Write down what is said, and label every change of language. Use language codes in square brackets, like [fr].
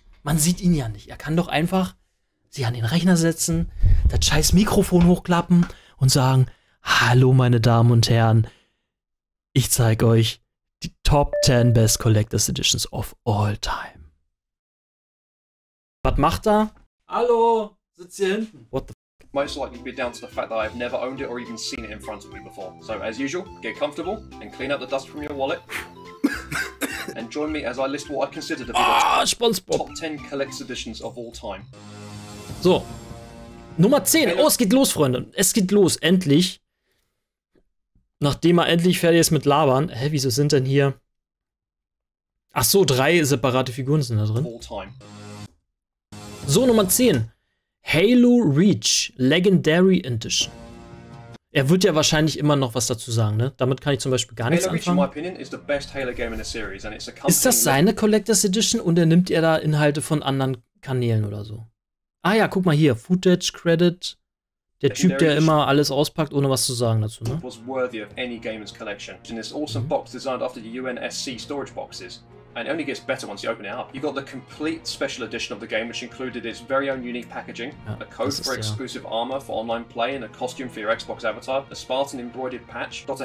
[de] Man sieht ihn ja nicht. Er kann doch einfach sich an den Rechner setzen, das scheiß Mikrofon hochklappen und sagen, hallo meine Damen und Herren, ich zeige euch die Top 10 Best Collectors Editions of All Time. Was macht er? Hallo, sitzt hier hinten. [en] What the f***? Most likely be down to the fact that I've never owned it or even seen it in front of me before. So as usual, get comfortable and clean out the dust from your wallet. And join me as I list what I consider to be the top 10 collectors editions of all time. [de] So, Nummer 10. Oh, es geht los, Freunde. Es geht los, endlich. Nachdem er endlich fertig ist mit Labern. Hä, wieso sind denn hier... Ach so, 3 separate Figuren sind da drin. So, Nummer 10. Halo Reach Legendary Edition. Er wird ja wahrscheinlich immer noch was dazu sagen, ne? Damit kann ich zum Beispiel gar nichts anfangen. Ist das seine Collectors Edition und nimmt er da Inhalte von anderen Kanälen oder so? Ah ja, guck mal hier, Footage, Credit. Der Typ, der immer alles auspackt, ohne was zu sagen dazu, ne? [en] Was worthy of any gamer's collection. In this awesome box designed after the UNSC storage boxes. And it only gets better once you open it up. You got the complete special edition of the game, which included its very own unique packaging, a code for exclusive armor for online play, and a costume for your Xbox avatar, a Spartan embroidered patch, Dr.